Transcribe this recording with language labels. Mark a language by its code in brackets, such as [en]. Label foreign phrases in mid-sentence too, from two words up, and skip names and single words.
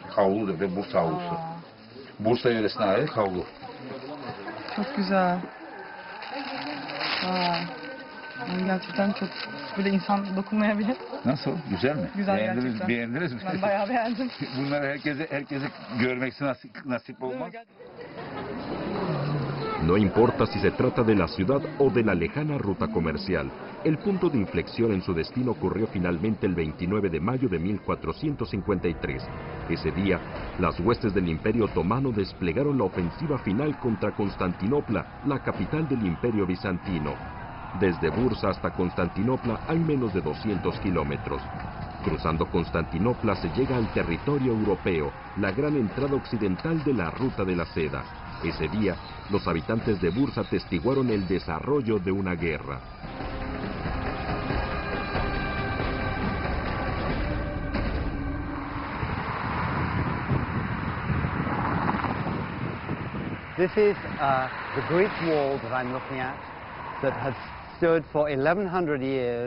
[tr] Havludur ve Bursa havlusu. Bursa yöresine ait havlu. Çok güzel. Gerçekten çok böyle insan dokunmayabilir. Nasıl? Güzel mi? Güzel gerçekten. Beğendiniz mi? Ben bayağı beğendim. Bunları herkese görmek nasip olmaz. [es] No importa si se trata de la ciudad o de la lejana ruta comercial, el punto de inflexión en su destino ocurrió finalmente el 29 de mayo de 1453. Ese día, las huestes del Imperio Otomano desplegaron la ofensiva final contra Constantinopla, la capital del Imperio Bizantino. Desde Bursa hasta Constantinopla hay menos de 200 kilómetros. Cruzando Constantinopla se llega al territorio europeo, la gran entrada occidental de la Ruta de la Seda. Ese día, los habitantes de Bursa atestiguaron el desarrollo de una guerra. [en] This is the Greek wall that I'm looking at that has stood for 1100 years.